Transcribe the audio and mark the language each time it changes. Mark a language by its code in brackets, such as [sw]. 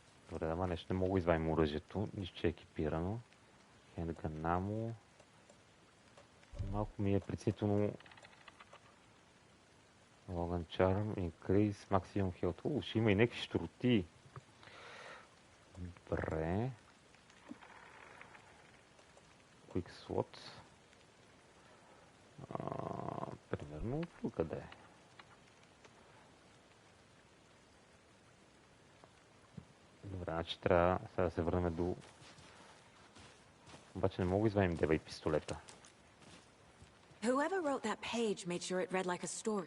[bg] Добре, ама нещо не мога да извадим оръжието, нищо че е екипирано. Хендгана му. Малко ми е преценително. [en] Logan Charm, Increase, Maximum Health. [bg] Ще има и някакви щроти. Добре. [en] Quick Slot. [bg] Примерно тук къде е. Добре, значи трябва сега да се върнем до... Обаче не мога да извадим дева и пистолета. [en] Whoever wrote that page made sure it read like a story.